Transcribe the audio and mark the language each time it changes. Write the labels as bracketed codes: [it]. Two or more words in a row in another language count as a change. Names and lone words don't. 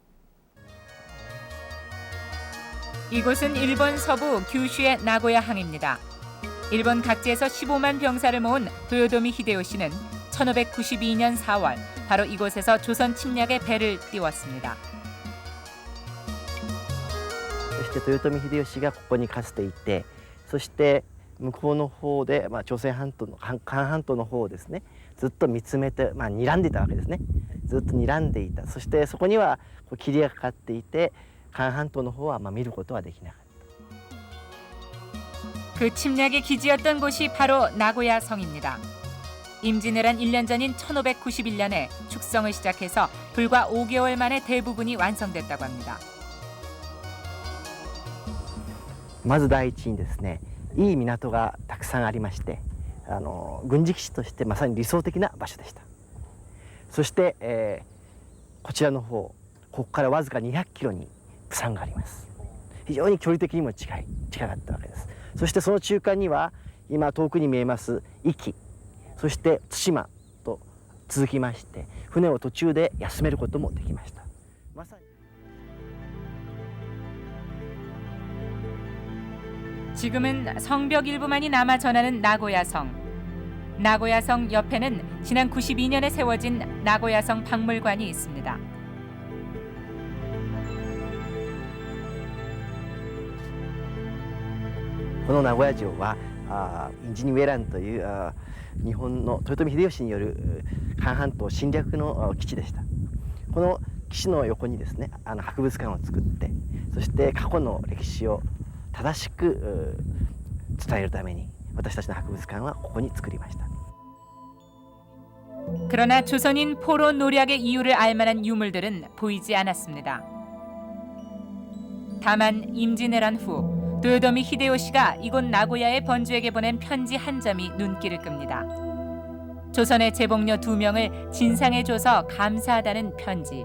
[ko] 이곳은 일본 서부 규슈의 나고야항입니다. 일본 각지에서 15만 병사를 모은 도요토미 히데요시는 1592년 4월 바로 이곳에서 조선 침략의 배를 띄웠습니다. [ja] そして豊臣秀吉がここにかつていて、そして向こうの方で、朝鮮半島の韓半島の方をですね、ずっと見つめて、睨んでいたわけですね。ずっと睨んでいた。そしてそこには霧がかかっていて、韓半島の方は見ることはできなかった。 [ko] 그 침략의 기지였던 곳이 바로 나고야 성입니다. 임진왜란 1년 전인 1591년에 축성을 시작해서 불과 5개월 만에 대부분이 완성됐다고 합니다. [ja] まず第一にですね、いい港がたくさんありまして、軍事基地としてまさに理想的な場所でした。そして、こちらの方、ここからわずか200キロに釜山があります。非常に距離的にも近かったわけです。そしてその中間には今遠くに見えます壱岐、そして対馬と続きまして、船を途中で休めることもできました。まさに [ko] 지금은 성벽 일부만이 남아 전하는 나고야성. 나고야성 옆에는 지난 92년에 세워진 나고야성 박물관이 있습니다. [ja] この名古屋城は임진왜란という日本の豊臣秀吉による韓半島侵略の基地でした。この基地の横にですね、博物館を作って、そして過去の歴史を正しく伝えるために私たちの博物館はここに作りました。 [ko] 그러나 조선인 포로 노략의 이유를 알만한 유물들은 보이지 않았습니다. 다만 임진왜란 후 도요토미 히데요시가 이곳 나고야의 번주에게 보낸 편지 한 점이 눈길을 끕니다. 조선의 제복녀 2명을 진상해줘서 감사하다는 편지.